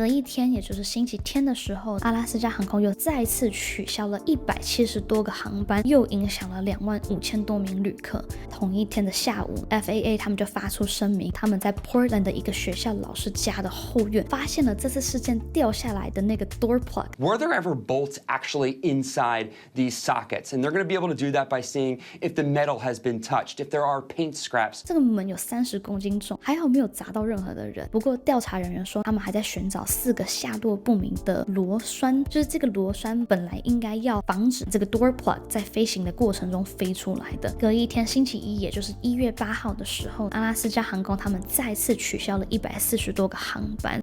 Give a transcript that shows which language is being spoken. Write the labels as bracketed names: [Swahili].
[Chinese] 隔一天，也就是星期天的时候，阿拉斯加航空又再次取消了170多个航班，又影响了25000多名旅客。同一天的下午 ，FAA 他们就发出声明，他们在 Portland 的一个学校老师家的后院发现了这次事件掉下来的那个 door plug。 [English] Were there ever bolts actually inside these sockets? And they're going to be able to do that by seeing if the metal has been touched. touched if there are paint scraps. [Chinese] 这个门有30公斤重，还好没有砸到任何的人。不过调查人员说，他们还在寻找4个下落不明的螺栓，就是这个螺栓本来应该要防止这个 door plug 在飞行的过程中飞出来的。隔一天，星期一，也就是1月8号的时候，阿拉斯加航空他们再次取消了140多个航班。